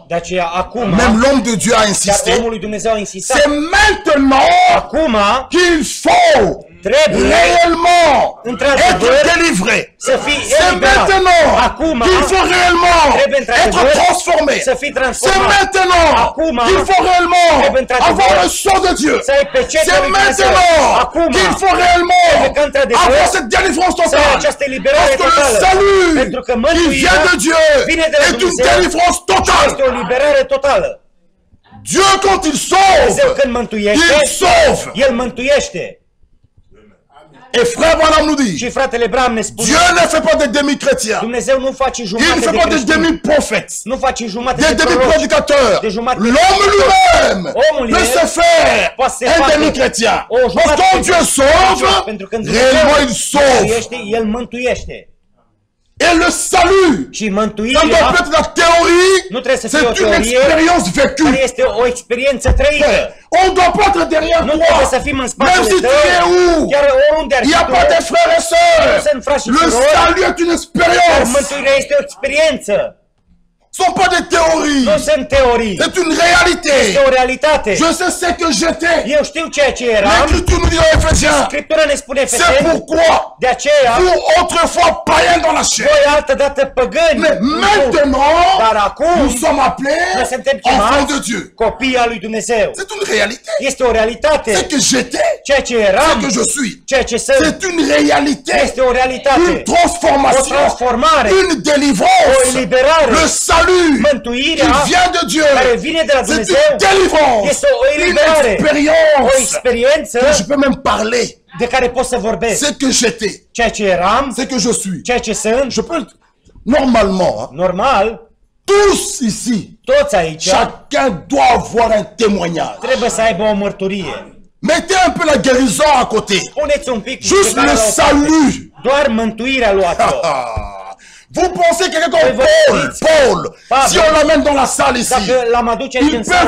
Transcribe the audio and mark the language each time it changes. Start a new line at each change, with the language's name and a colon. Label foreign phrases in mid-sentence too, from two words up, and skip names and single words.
Romanian: De aceea acum,
French: Même l'homme de Dieu a
Romanian: chiar
French: insisté.
Romanian: omul lui Dumnezeu a insistat,
French: C'est maintenant
Romanian: acum
French: qu'il faut
Romanian: trebuie
French: réellement
Romanian: într-adevăr
French: être délivré.
Romanian: să fii
French: C'est
Romanian: eliberat.
French: maintenant
Romanian: Acum
French: qu'il faut réellement
Romanian: trebuie
French: être
Romanian: într-adevăr
French: transformé.
Romanian: să fii
French: C'est
Romanian: transformat.
French: maintenant
Romanian: Acum
French: qu'il faut réellement
Romanian: trebuie într-adevăr
French: avoir le sang de Dieu.
Romanian: să ai pecetul
French: C'est
Romanian: lui Dumnezeu.
French: maintenant
Romanian: Acum
French: qu'il faut réellement
Romanian: trebuie că într-adevăr
French: avoir cette délivrance
Romanian: să ai
French: totale.
Romanian: această eliberare
French: Parce que le
Romanian: totală.
French: salut
Romanian: Pentru că
French: qui
Romanian: mântuirea
French: vient de Dieu
Romanian: vine de la
French: est une
Romanian: Dumnezeu.
French: délivrance
Romanian: este
French: totale.
Romanian: o liberare totală.
French: Dieu, quand il
Romanian: Dumnezeu
French: sauve,
Romanian: când mântuiește,
French: il sauve.
Romanian: El mântuiește.
French: Et frère Branham nous dit,
Romanian: Și fratele Bram ne spune,
French: Dieu ne fait pas des demi-chrétiens.
Romanian: Dumnezeu nu face
French: Il
Romanian: jumate
French: ne fait
Romanian: de
French: pas des
Romanian: creștini,
French: demi-prophètes.
Romanian: nu face jumate
French: Des
Romanian: de proroci.
French: demi-prédicateurs.
Romanian: Des jumate-
French: L'homme lui-même
Romanian: Omul
French: peut
Romanian: el
French: se faire
Romanian: poate să
French: un
Romanian: facă
French: demi-chrétien.
Romanian: o
French: Parce que
Romanian: jumătate
French: quand
Romanian: de
French: Dieu sauve,
Romanian: pentru că
French: réellement il sauve.
Romanian: mântuiește, El mântuiește.
French: Et le salut,
Romanian: Și
French: ça ne doit
Romanian: mântuirea
French: pas être la théorie,
Romanian: nu trebuie să fie o
French: c'est une
Romanian: teorie,
French: expérience
Romanian: care
French: vécue.
Romanian: este o experiență trăită.
French: On ne doit pas être derrière
Romanian: Nu trebuie să
French: toi.
Romanian: fim în
French: Même
Romanian: spatele
French: si tu
Romanian: tău,
French: es où,
Romanian: chiar oriunde ar
French: il n'y
Romanian: fi
French: a pas de
Romanian: tu.
French: frères et sœurs.
Romanian: Sunt frați și
French: Le
Romanian: surori,
French: salut est une
Romanian: dar
French: expérience.
Romanian: mântuirea este o experiență.
French: Ce ne sont pas des théories.
Romanian: Nu sunt teorii.
French: C'est une réalité.
Romanian: Este o realitate.
French: Je sais ce que j'étais.
Romanian: Eu știu ceea ce eram.
French: L'Écriture nous dit dans Éphésiens.
Romanian: Scriptura ne spune
French: C'est
Romanian: Efeseni.
French: pourquoi
Romanian: De aceea,
French: vous autrefois païens dans la chair.
Romanian: voi altădată păgâni.
French: Mais maintenant,
Romanian: Dar acum,
French: nous sommes appelés
Romanian: noi suntem
French: enfants
Romanian: chemați
French: de Dieu.
Romanian: copii al lui Dumnezeu.
French: C'est une réalité.
Romanian: Este o realitate.
French: Ce que j'étais,
Romanian: Ceea ce
French: ce
Romanian: eram,
French: que je suis.
Romanian: ceea ce sunt,
French: C'est une réalité.
Romanian: este o realitate.
French: Une
Romanian: O
French: transformation.
Romanian: transformare,
French: Une
Romanian: o
French: délivrance.
Romanian: eliberare,
French: Le salut qui
Romanian: mântuirea
French: vient de Dieu.
Romanian: care vine de la
French: C'est
Romanian: Dumnezeu.
French: une délivrance.
Romanian: Este o
French: Une
Romanian: eliberare, o
French: expérience.
Romanian: experiență
French: Que je peux même parler.
Romanian: de care pot să vorbesc.
French: Ce que j'étais.
Romanian: Ceea ce eram,
French: Ce que je suis.
Romanian: ceea ce sunt,
French: Je peux, normalement, hein,
Romanian: normal,
French: tous ici,
Romanian: toți aici
French: chacun doit avoir un témoignage.
Romanian: trebuie să aibă o mărturie.
French: Mettez un peu la guérison à côté.
Romanian: Puneți un pic
French: Juste
Romanian: fiecare
French: le
Romanian: la o parte.
French: salut.
Romanian: Doar mântuirea luați-o.
French: Vous pensez que quelqu'un comme Paul,
Romanian: Paul, Pavel,
French: si on l'amène dans la salle ici,
Romanian: Dacă l-am aduce aici în sală,